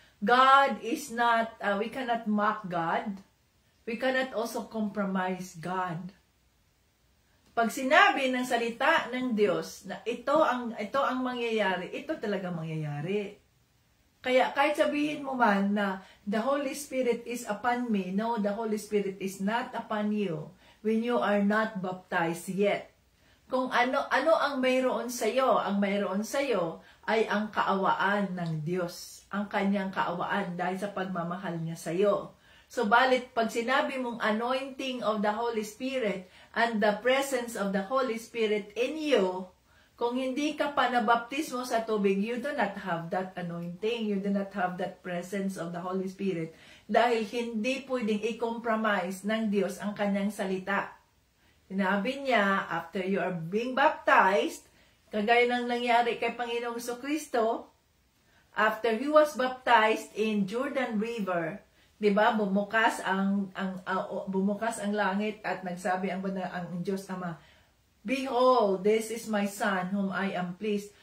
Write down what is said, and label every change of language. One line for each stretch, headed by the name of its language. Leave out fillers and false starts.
English: God is not, we cannot mock God. We cannot also compromise God.
Filipino: Pag sinabi ng salita ng Diyos na ito ang mangyayari, ito talaga mangyayari. Kaya kahit sabihin mo man na
English: the Holy Spirit is upon me, no, the Holy Spirit is not upon you when you are not baptized yet.
Filipino: Kung ano ang mayroon sa iyo, ang mayroon sa iyo ay ang kaawaan ng Diyos, ang kanyang kaawaan dahil sa pagmamahal niya sa iyo.
English: So,
Filipino: balit, pag sinabi mong
English: anointing of the Holy Spirit and the presence of the Holy Spirit in you,
Filipino: kung hindi ka pa nabaptismo sa tubig,
English: you do not have that anointing. You do not have that presence of the Holy Spirit.
Filipino: Dahil hindi pwedeng i-compromise ng Diyos ang kanyang salita. Sinabi niya,
English: after you are being baptized,
Filipino: kagaya ng nangyari kay Panginoong Jesucristo,
English: after He was baptized in Jordan River,
Filipino: diba, bumukas ang langit at nagsabi ang Diyos Ama,
English: "Behold, this is my Son whom I am pleased."